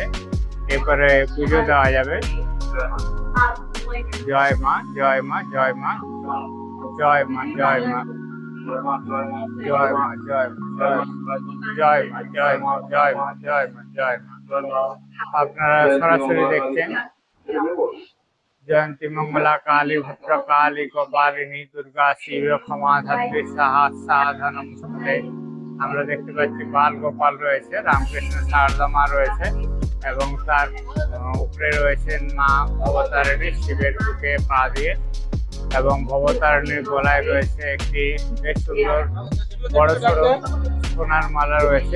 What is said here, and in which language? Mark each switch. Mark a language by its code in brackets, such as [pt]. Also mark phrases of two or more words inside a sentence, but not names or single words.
[bn] এরপরে পুজো দেওয়া যাবে। জয় মা, জয় মা, জয় মা, জয় মা, জয় মা, জয় মা, জয় মা, জয় মা, জয় মা, জয় মা, জয় মা, জয় মা। আপনারা সরাসরি দেখছেন [sa] जयंती मंगला काली भद्र काली कपालिनी दुर्गा शिव क्षमा धत्री साधनम सुते [bn] আমরা দেখতে পাচ্ছি বাল গোপাল রয়েছে, রামকৃষ্ণ সারদা মা রয়েছে এবং তার উপরে রয়েছেন মা ভবতারিণী শিবের বুকে পা দিয়ে, এবং ভবতারিণীর গলায় রয়েছে একটি বেশ সুন্দর বড় সড়ো সোনার মালা রয়েছে।